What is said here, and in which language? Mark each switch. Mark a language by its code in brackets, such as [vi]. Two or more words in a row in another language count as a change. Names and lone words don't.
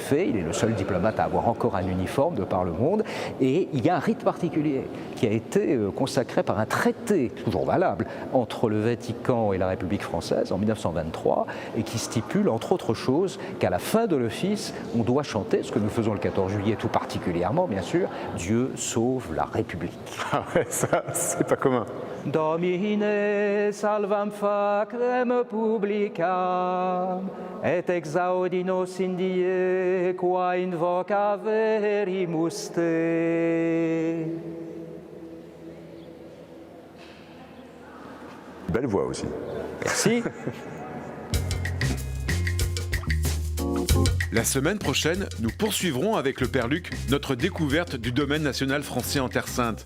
[fr] Il est le seul diplomate à avoir encore un uniforme de par le monde, et il y a un rite particulier qui a été consacré par un traité, toujours valable, entre le Vatican et la République française en 1923, et qui stipule, entre autres choses, qu'à la fin de l'office, on doit chanter, ce que nous faisons le 14 juillet tout particulièrement, bien sûr, « Dieu sauve la République ». Ah ouais, ça, c'est pas commun. [la] Domine salvam facrem publicam, et exaudinos indie, qua invoca verimus te. [fr] Belle voix aussi. Merci. La semaine prochaine, nous poursuivrons avec le Père Luc notre découverte du domaine national français en Terre Sainte.